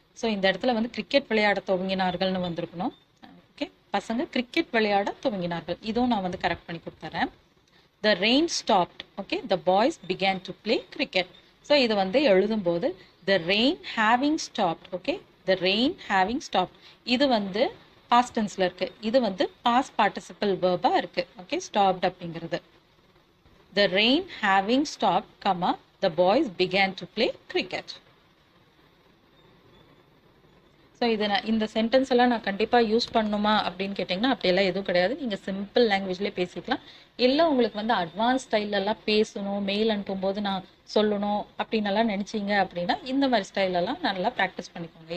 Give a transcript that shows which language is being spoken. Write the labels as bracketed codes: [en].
[ta] So இந்த இடத்துல வந்து கிரிக்கெட் விளையாட துவங்கினார்கள்னு வந்திருக்கணும். ஓகே, பசங்க கிரிக்கெட் விளையாட துவங்கினார்கள், இதுவும் நான் வந்து கரெக்ட் பண்ணி கொடுத்துறேன். [en] The rain stopped. Okay, the boys began to play cricket. [ta] So இது வந்து எழுதும்போது [en] the rain having stopped. [ta] Okay, [en] the rain having stopped, [ta] இது வந்து past tenseல இருக்கு, இது வந்து past participle verb-ஆ இருக்கு. ஓகே, stopped அப்படிங்கிறது. [en] the rain having stopped, comma, the boys began to play cricket. [ta] So இது இந்த சென்டென்ஸ் எல்லாம் நான் கண்டிப்பாக யூஸ் பண்ணணுமா அப்படின்னு கேட்டிங்கன்னா அப்படியெல்லாம் எதுவும் கிடையாது. நீங்கள் சிம்பிள் லாங்குவேஜ்லேயே பேசிக்கலாம். இல்லை உங்களுக்கு வந்து அட்வான்ஸ் ஸ்டைலெல்லாம் பேசணும், மெயில் அனுப்பும்போது நான் சொல்லணும் அப்படின்னெல்லாம் நினச்சிங்க அப்படின்னா இந்த மாதிரி ஸ்டைலெல்லாம் நல்லா ப்ராக்டிஸ் பண்ணிக்கோங்க.